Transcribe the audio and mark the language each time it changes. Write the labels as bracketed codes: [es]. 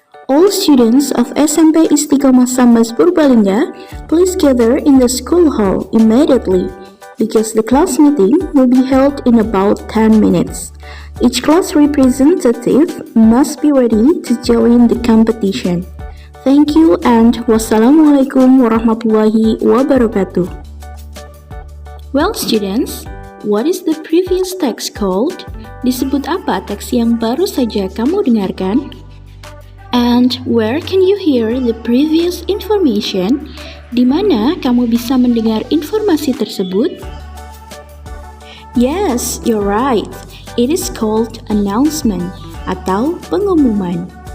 [en] All students of SMP Istiqomah Sambas Purbalingga, please gather in the school hall immediately because the class meeting will be held in about 10 minutes. Each class representative must be ready to join the competition. Thank you and [ar] wassalamualaikum warahmatullahi wabarakatuh. [en] Well students, what is the previous text called? [id] Disebut apa teks yang baru saja kamu dengarkan? [en] And where can you hear the previous information? [id] Di mana kamu bisa mendengar informasi tersebut? [en] Yes, you're right. It is called announcement [id] atau pengumuman.